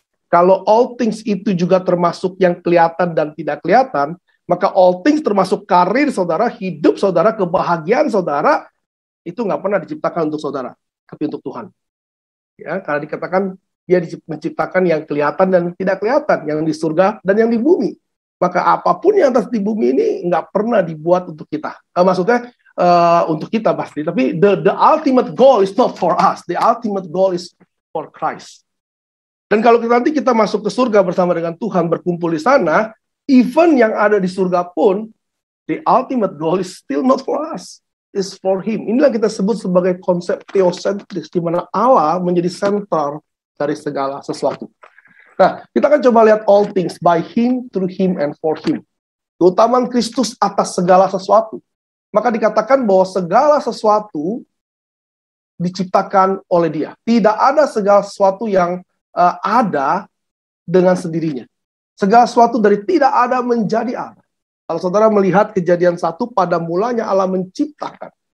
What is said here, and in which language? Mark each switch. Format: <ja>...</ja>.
<id>Kalau</id> <en>all things</en> <id>itu juga termasuk yang kelihatan dan tidak kelihatan, maka all things termasuk karir saudara, hidup saudara, kebahagiaan saudara, itu nggak pernah diciptakan untuk saudara, tapi untuk Tuhan. Ya, karena dikatakan dia menciptakan yang kelihatan dan tidak kelihatan, yang di surga dan yang di bumi. Maka apapun yang atas di bumi ini nggak pernah dibuat untuk kita. Maksudnya untuk kita pasti, tapi</id> <en>the ultimate goal is not for us. The ultimate goal is for Christ.</en> <id>Dan kalau nanti kita masuk ke surga bersama dengan Tuhan, berkumpul di sana, even yang ada di surga pun,</id> <en>the ultimate goal is still not for us, is for him.</en> <id>Inilah kita sebut sebagai konsep theosentris, di mana Allah menjadi sentral dari segala sesuatu. Nah, kita akan coba lihat</id> <en>all things by him, through him, and for him.</en> <id>Keutamaan Kristus atas segala sesuatu. Maka dikatakan bahwa segala sesuatu diciptakan oleh dia. Tidak ada segala sesuatu yang ada dengan sendirinya. Segala sesuatu dari tidak ada menjadi ada. Kalau saudara melihat Kejadian 1, pada mulanya Allah menciptakan.</id>